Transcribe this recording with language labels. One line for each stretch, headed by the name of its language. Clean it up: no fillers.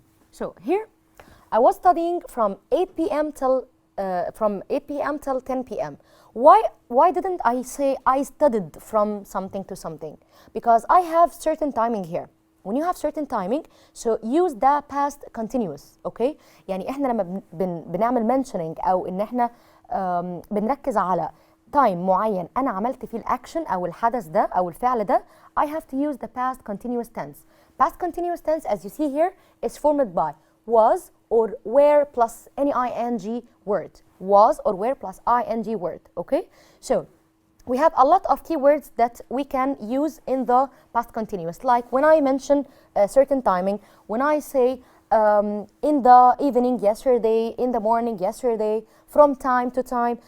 English: So here, I was studying from 8 p.m. till 10 p.m. Why didn't I say I studied from something to something? Because I have certain timing here. When you have certain timing, so use the past continuous, okay?
Arabic: يعني احنا لما بنعمل mentioning او ان احنا بنركز على time معين انا عملت فيه الاكشن او الحدث ده او الفعل ده,
English: I have to use the past continuous tense. Past continuous tense, as you see here, is formed by was or were plus any ing word. Was or were plus ing word, okay? So we have a lot of keywords that we can use in the past continuous. Like when I mention a certain timing, when I say in the evening yesterday, in the morning yesterday, from time to time.